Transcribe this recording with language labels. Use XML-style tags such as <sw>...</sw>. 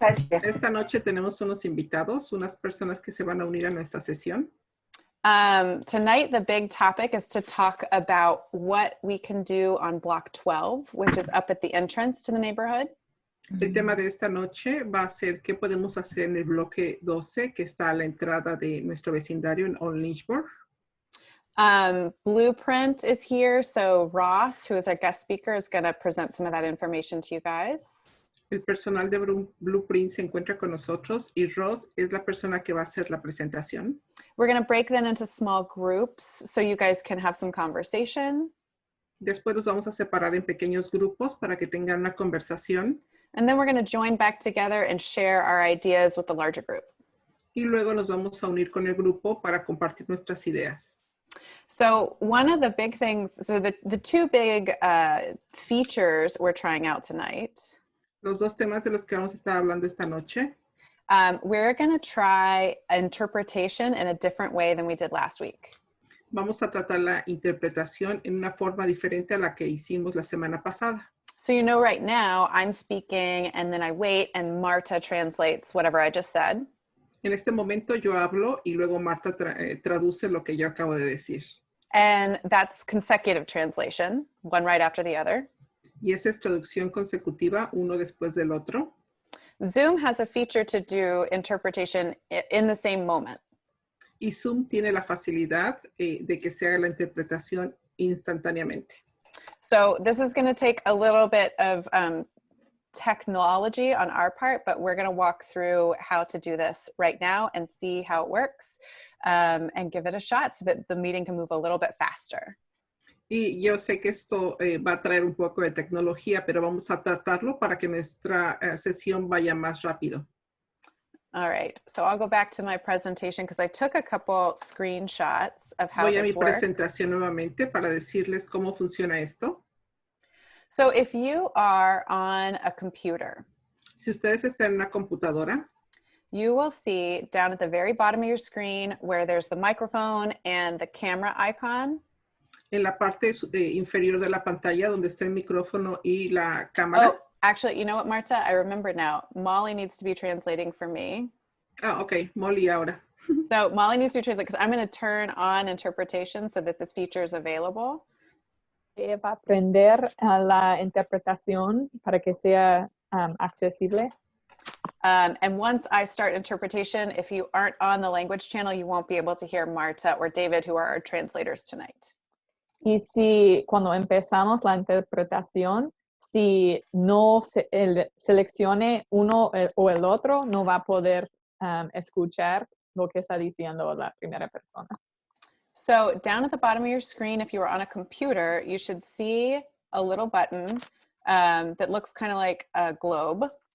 <es>Esta noche tenemos unos invitados, unas personas que se van a unir a nuestra sesión.</es> <en>Tonight the big topic is to talk about what we can do on Block 12, which is up at the entrance to the neighborhood.</en> <es>El tema de esta noche va a ser qué podemos hacer en el bloque 12, que está a la entrada de nuestro vecindario en Old Lynchburg.</es> <en>Blueprint is here, so Ross, who is our guest speaker, is going to present some of that information to you guys.</en> <es>El personal de Blueprint se encuentra con nosotros y Ross es la persona que va a hacer la presentación.</es> <en>We're going to break them into small groups so you guys can have some conversation.</en> <es>Después los vamos a separar en pequeños grupos para que tengan una conversación.</es> <en>And then we're going to join back together and share our ideas with the larger group.</en> <es>Y luego nos vamos a unir con el grupo para compartir nuestras ideas.</es> <en>So one of the big things, so the two big features we're trying out tonight.</en> <es>Los dos temas de los que vamos a estar hablando esta noche.</es> <en>We're going to try interpretation in a different way than we did last week.</en> <es>Vamos a tratar la interpretación en una forma diferente a la que hicimos la semana pasada.</es> <en>So you know right now I'm speaking and then I wait and Marta translates whatever I just said.</en> <es>En este momento yo hablo y luego Marta traduce lo que yo acabo de decir.</es> <en>And that's consecutive translation, one right after the other.</en> <es>Y esa es traducción consecutiva, uno después del otro.</es> <en>Zoom has a feature to do interpretation in the same moment.</en> <es>Y Zoom tiene la facilidad de que se haga la interpretación instantáneamente.</es> <en>So this is going to take a little bit of technology on our part, but we're going to walk through how to do this right now and see how it works and give it a shot so that the meeting can move a little bit faster.</en> <es>Y yo sé que esto va a traer un poco de tecnología, pero vamos a tratarlo para que nuestra sesión vaya más rápido.</es> <en>All right, so I'll go back to my presentation because I took a couple screenshots of how</en> <es>Voy a</es> <en>this</en> <es>mi</es> <en>works.</en> <es>presentación nuevamente para decirles cómo funciona esto.</es> <en>So if you are on a computer,</en> <es>Si ustedes están en una computadora,</es> <en>you will see down at the very bottom of your screen where there's the microphone and the camera icon.</en> <es>en la parte inferior de la pantalla donde está el micrófono y la cámara.</es> <en>Oh, actually, you know what, Marta? I remember now. Molly needs to be translating for me.</en> <es>Ah, ok. Molly ahora.</es> <en>So Molly needs to be translating because I'm going to turn on interpretation so that this feature is available.</en> <es>Va a aprender la interpretación para que sea accesible.</es> <en>And once I start interpretation, if you aren't on the language channel, you won't be able to hear Marta or David, who are our translators tonight.</en> <es>Y si cuando empezamos la interpretación, si no seleccione uno o el otro, no va a poder escuchar lo que está diciendo la primera persona.</es> <en>So down at the bottom of your screen, if you are on a computer, you should see a little button that looks kind of like a globe.</en>